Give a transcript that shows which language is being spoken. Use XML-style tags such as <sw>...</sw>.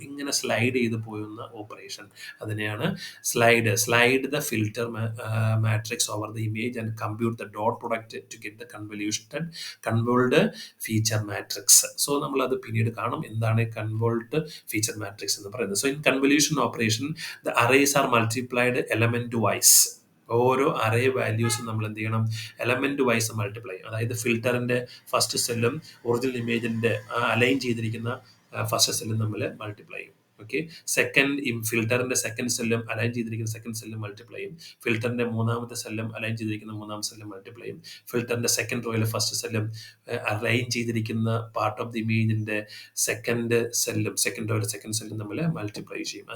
<ml>ഇങ്ങനെ സ്ലൈഡ് ചെയ്ത് പോകുന്ന ഓപ്പറേഷൻ, അതിനെയാണ്</ml> <en>Slide the filter matrix over the image and compute the dot product to get the convolved feature matrix.</en> <ml>So നമ്മൾ അത് പിന്നീട് കാണും എന്താണ് കൺവോൾഡ് ഫീച്ചർ മാട്രിക്സ് എന്ന് പറയുന്നത്.</ml> <en>So in convolution operation the arrays are multiplied element wise.</en> <ml>ഓരോ array വാല്യൂസും നമ്മൾ എന്ത് ചെയ്യണം? Element vice multiply. അതായത് ഫിൽറ്ററിന്റെ ഫസ്റ്റ് സെല്ലും ഒറിജിനൽ ഇമേജിന്റെ അലൈൻ ചെയ്തിരിക്കുന്ന ഫസ്റ്റ് സെല്ലും തമ്മിൽ മൾട്ടിപ്ലൈ ചെയ്യും. ഓക്കെ, ഫിൽറ്ററിന്റെ സെക്കൻഡ് സെല്ലും അലൈൻ ചെയ്തിരിക്കുന്ന സെക്കൻഡ് സെല്ലും മൾട്ടിപ്ലൈ ചെയ്യും. ഫിൽറ്ററിന്റെ മൂന്നാമത്തെ സെല്ലും അലൈൻ ചെയ്തിരിക്കുന്ന മൂന്നാമത്തെ സെല്ലും മൾട്ടിപ്ലൈ ചെയ്യും. ഫിൽറ്ററിന്റെ സെക്കൻഡ് റോയിലെ ഫസ്റ്റ് സെല്ലും അലൈൻ ചെയ്തിരിക്കുന്ന part of the ഇമേജിന്റെ second റോയിലെ second സെല്ലും തമ്മിൽ മൾട്ടിപ്ലൈ ചെയ്യും.</ml>